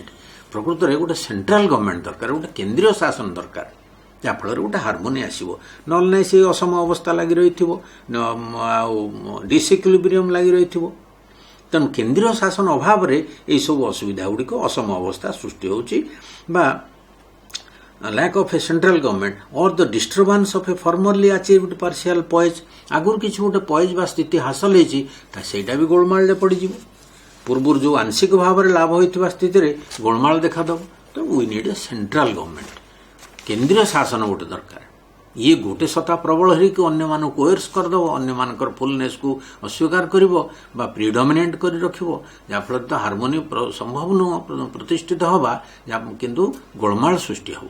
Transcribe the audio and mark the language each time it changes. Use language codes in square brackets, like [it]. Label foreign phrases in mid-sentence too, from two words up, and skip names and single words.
[or] ପ୍ରକୃତରେ ଗୋଟେ [en] central government [or] ଦରକାର, ଗୋଟେ କେନ୍ଦ୍ରୀୟ ଶାସନ ଦରକାର, ଯାହାଫଳରେ ଗୋଟେ ହାରମୋନି ଆସିବ। ନହେଲେ ନାହିଁ ସେ ଅସମ ଅବସ୍ଥା ଲାଗି ରହିଥିବ ଆଉ ଡିସ୍ଇକ୍ୱିଲିବ୍ରିୟମ୍ ଲାଗି ରହିଥିବ। ତେଣୁ କେନ୍ଦ୍ରୀୟ ଶାସନ ଅଭାବରେ ଏହିସବୁ ଅସୁବିଧା ଗୁଡ଼ିକ ଅସମ ଅବସ୍ଥା ସୃଷ୍ଟି ହେଉଛି ବା [en] lack of a central government or the disturbance of a formerly achieved partial poise, [or] ଆଗରୁ କିଛି ଗୋଟେ ପଏଜ ବା ସ୍ଥିତି ହାସଲ ହେଇଛି ସେଇଟା ବି ଗୋଳମାଳରେ ପଡ଼ିଯିବ। ପୂର୍ବରୁ ଯେଉଁ ଆଂଶିକ ଭାବରେ ଲାଭ ହୋଇଥିବା ସ୍ଥିତିରେ ଗୋଳମାଳ ଦେଖାଦେବ। ତ [en] we need a central government, [or] କେନ୍ଦ୍ରୀୟ ଶାସନ ଗୋଟେ ଦରକାର। ଇଏ ଗୋଟେ ସତ୍ତା ପ୍ରବଳ ହେଇକି ଅନ୍ୟମାନଙ୍କୁ କୋଏର୍ସ କରିଦେବ, ଅନ୍ୟମାନଙ୍କର ଫୁଲନେସ୍କୁ ଅସ୍ୱୀକାର କରିବ ବା ପ୍ରିଡୋମିନେଣ୍ଟ କରି ରଖିବ, ଯାହାଫଳରେ ତ ହାରମୋନି ସମ୍ଭବ ନୁହଁ ପ୍ରତିଷ୍ଠିତ ହେବା, କିନ୍ତୁ ଗୋଳମାଳ ସୃଷ୍ଟି ହେବ।